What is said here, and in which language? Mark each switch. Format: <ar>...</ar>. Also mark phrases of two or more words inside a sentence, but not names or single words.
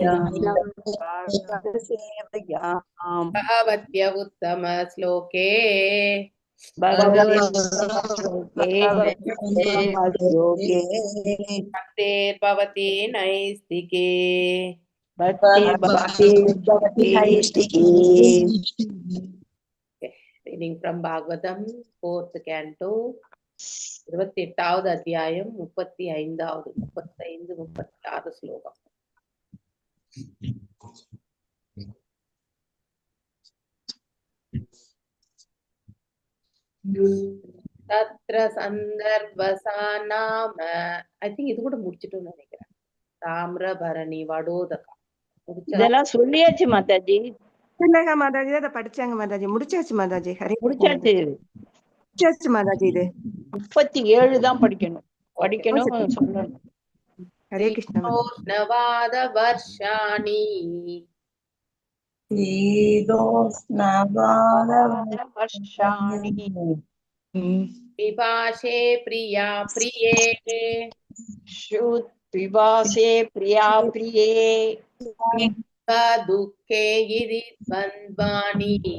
<sa>सेवयाम् भगवत्य उत्तम श्लोके भगवते भगवद्गीताश्लोके भक्तेर्भवति नैस्तिके। भक्तिर्भवति नैष्टिकी।</sa> <en>Reading from Bhagavatam, 4th canto,</en> <ta>28வது அத்தியாயம் 35வது 36 ஸ்லோகம்.</ta> <sa>तत्र सन्दर्भसा नाम.</sa> <en>I think</en> <ta>இது கூட முடிச்சிட்டோம்னு நினைக்கிறேன். தாமிரபரணி வடோதகா முடிச்சா? இதெல்லாம் சொல்லியாச்சு மாதாஜி, இல்லைங்க மாதாஜி, அதை படிச்சாங்க மாதாஜி, முடிச்சாச்சு மாதாஜி. ஹரி முடிச்சாச்சு. முடிச்சாச்சு மாதாஜி. இது 37 தான் படிக்கணும் சொல்லணும். ஹரே கிருஷ்ணா மாதாஜி.</ta> <sa>नवात वर्षाणि वर्षाणि विभाषे प्रिया प्रिये विवासे प्रिया प्रिये दुःखे गिरि द्वन्द्वानि</sa>